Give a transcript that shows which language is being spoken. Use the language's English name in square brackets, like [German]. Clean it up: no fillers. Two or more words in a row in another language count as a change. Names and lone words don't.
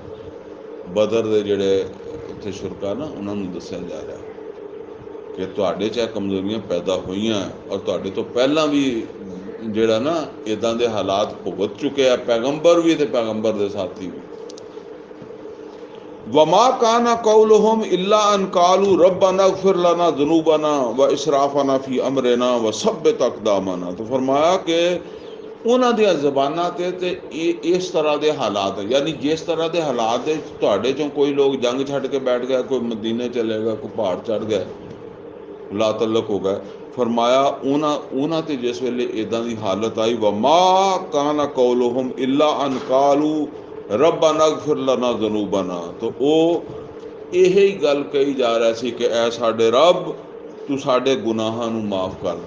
[Punjabi] ਬਦਰ ਦੇ ਜਿਹੜੇ ਉੱਥੇ ਸ਼ੁਰਕਾ ਨਾ, ਉਹਨਾਂ ਨੂੰ ਦੱਸਿਆ ਜਾ ਰਿਹਾ ਕਿ ਤੁਹਾਡੇ 'ਚ ਇਹ ਕਮਜ਼ੋਰੀਆਂ ਪੈਦਾ ਹੋਈਆਂ ਔਰ ਤੁਹਾਡੇ ਤੋਂ ਪਹਿਲਾਂ ਵੀ ਜਿਹੜਾ ਨਾ ਇੱਦਾਂ ਦੇ ਹਾਲਾਤ ਭੁਗਤ ਚੁੱਕੇ ਆ, ਪੈਗੰਬਰ ਵੀ ਤੇ ਪੈਗੰਬਰ ਦੇ ਸਾਥੀ ਵੀ। [Arabic] وما كان قولهم إلا أن قالوا ربنا اغفر لنا ذنوبنا وإسرافنا في أمرنا وثبت أقدامنا. [Urdu] تو فرمایا کہ [Punjabi] ਉਹਨਾਂ ਦੀਆਂ ਜ਼ਬਾਨਾਂ ਤੇ ਇਸ ਤਰ੍ਹਾਂ ਦੇ ਹਾਲਾਤ, ਯਾਨੀ ਜਿਸ ਤਰ੍ਹਾਂ ਦੇ ਹਾਲਾਤ ਦੇ ਤੁਹਾਡੇ ਚੋਂ ਕੋਈ ਲੋਕ ਜੰਗ ਛੱਡ ਕੇ ਬੈਠ ਗਿਆ, ਕੋਈ ਮਦੀਨੇ ਚਲੇ ਗਿਆ, ਕੋਈ ਪਹਾੜ ਚੜ੍ਹ ਗਿਆ, ਲਾ ਤਲਕ ਹੋ ਗਏ। ਫਰਮਾਇਆ ਉਹਨਾਂ ਤੇ ਜਿਸ ਵੇਲੇ ਇਦਾਂ ਦੀ ਹਾਲਤ ਆਈ, [Arabic] وما كان قولهم إلا أن قالوا ربنا اغفر لنا ذنوبنا, [Punjabi] ਤਾਂ ਉਹ ਇਹੀ ਗੱਲ ਕਹੀ ਜਾ ਰਿਹਾ ਸੀ ਕਿ ਐ ਸਾਡੇ ਰੱਬ, ਤੂੰ ਸਾਡੇ ਗੁਨਾਹਾਂ ਨੂੰ ਮਾਫ ਕਰ ਦੇ।